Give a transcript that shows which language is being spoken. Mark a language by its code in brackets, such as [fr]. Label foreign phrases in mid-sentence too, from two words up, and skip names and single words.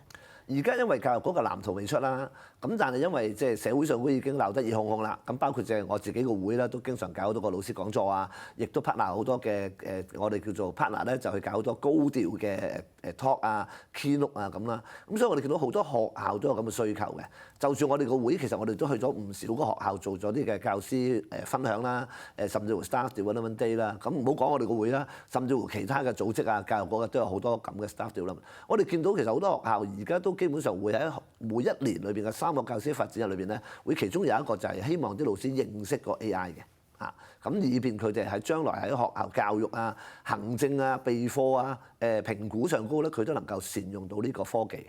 [yue] 而家因為教育局嘅藍圖未出啦，咁但係因為即係社會上都已經鬧得熱烘烘啦，咁包括即係我自己個會咧，都經常搞好多個老師講座啊，亦都 partner 好多嘅我哋叫做 partner 咧，就去搞好多高調嘅talk 啊、keynote 啊咁啦。咁所以我哋見到好多學校都有咁嘅需求嘅。就算我哋個會，其實我哋都去咗唔少個學校做咗啲嘅教師分享啦，甚至乎 [en] staff development day [yue] 啦。咁唔好講我哋個會啦，甚至乎其他嘅組織啊、教育局都有好多咁嘅 [en] staff development。 [yue] 我哋見到其實好多學校而家都基本上會喺每一年裏邊嘅3個教師發展日裏邊咧，會其中有一個就係希望啲老師認識個 AI 嘅，咁以便佢哋喺將來喺學校教育啊、行政啊、備課啊、評估上高咧，佢都能夠善用到呢個科技嘅。